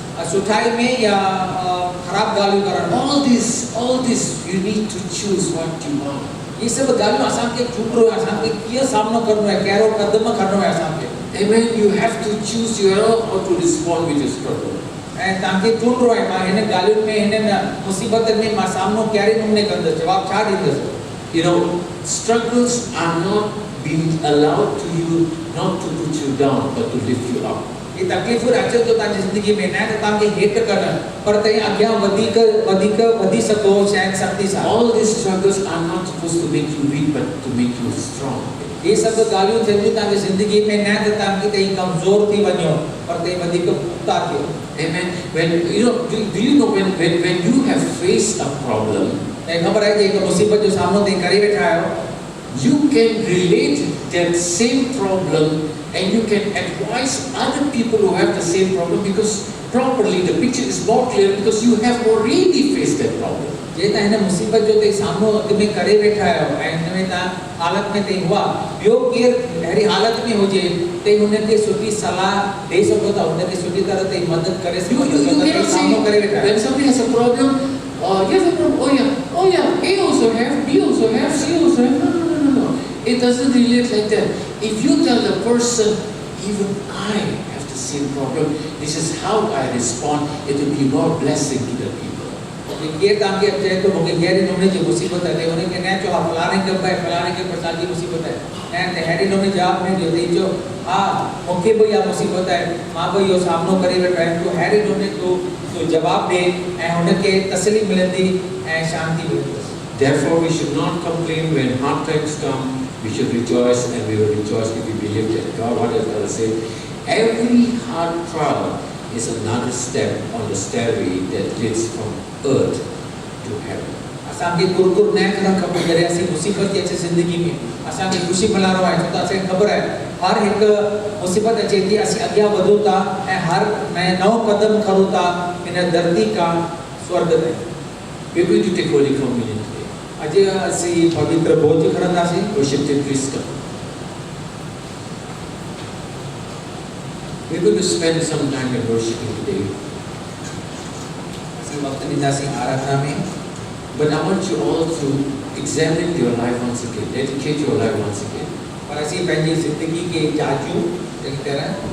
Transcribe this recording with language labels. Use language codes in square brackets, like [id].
[sd] सुठाई में या खराब गालियों करण? [en] All this you need to choose what you want. [sd] ये सब गालियों असांखे चूंडणो आहे. असांखे कीअं सामनो करिणो आहे? कहिड़ो क़दम खणणो आहे असांखे? [en] Amen. You have to choose your own how to respond with your struggle. [sd] ऐं तव्हांखे चूंडणो आहे मां हिन ॻाल्हियुनि में हिन मुसीबतनि में मां सामनो कहिड़े नमूने कंदुसि? जवाबु छा ॾींदुसि? [en] You know, struggles are not being allowed to you not to put you down, but to lift you up. [sd] ये तकलीफ़ूं अचे थो तव्हांजी ज़िंदगी में न त तव्हांखे हेठि कनि पर तव्हां अॻियां वधी सघो शायदि सख़्ती सां. [en] All these struggles are not supposed to make you weak, but to make you strong. [sd] ये सभु ॻाल्हियूं थियनि तव्हांजी ज़िंदगी में न त तव्हांखे तव्हीं कमज़ोर थी वञो पर तव्हीं वधीक पुख़्ता थियो. [en] Amen. When do you know when you have faced a problem, [sd] ऐं ख़बर आहे कि हिकु मुसीबत जो सामनो तव्हीं करे वेठा आहियो, [en] you can relate that same problem and you can advise other people who have the same problem because properly the picture is more clear because you have already faced that problem. [sd] जे तव्हां हिन मुसीबत जो तव्हीं सामनो अॻु में करे वेठा आहियो ऐं हिन में तव्हां हालत में तव्हीं हुआ, ॿियो केरु अहिड़ी हालत में हुजे तव्हीं हुनखे सुठी सलाह ॾेई सघो था, हुनखे सुठी तरह तव्हीं मदद करे सघो था. [en] You [sd] सामनो करे वेठा [en] when somebody has a problem, you have a problem. Oh yeah, A also have, B also have, C also have. No. It doesn't relate like that. If you tell the person, even I have the same problem, this is how I respond, it will be more blessing to the people. [sd] केरु तव्हांखे चए थो मूंखे कहिड़े नमूने जी मुसीबत आहे त हुनखे न चओ फलाणे खे असांजी मुसीबत आहे ऐं अहिड़े नमूने जवाबु न ॾियो. तव्हीं चओ हा मूंखे बि इहा मुसीबत आहे, मां बि इहो सामनो करे वेठो आहियां. तूं अहिड़े नमूने तूं जवाबु ॾे ऐं हुनखे तसली मिलंदी ऐं शांती मिलंदी. [en] Therefore, we should not complain when hard times come. We should rejoice, and we will rejoice if we believe that God, what does God say? Every hard trial is another step on the stairway that leads from earth to heaven. [sd] असांखे कुरकुर न करणु खपे जॾहिं असीं मुसीबत थी अचे ज़िंदगी में. असांखे ख़ुशी मल्हाइणो आहे छो त असांखे ख़बर आहे हर हिकु मुसीबत अचे थी असीं अॻियां वधूं था ऐं हर नओं क़दम खणूं था हिन धरती खां स्वर्ग ताईं. [en] We are going to take Holy Communion today. [sd] अॼु असीं पवित्र भोज खणंदासीं. [en] Worship team, please come. We are going to spend some time in worshiping today. [sd] असीं वक़्तु ॾींदासीं आराधना में. [en] But I want you all to examine your life once again, dedicate your life once again. [sd] पर असीं पंहिंजी ज़िंदगी खे जाचूं चङी तरह.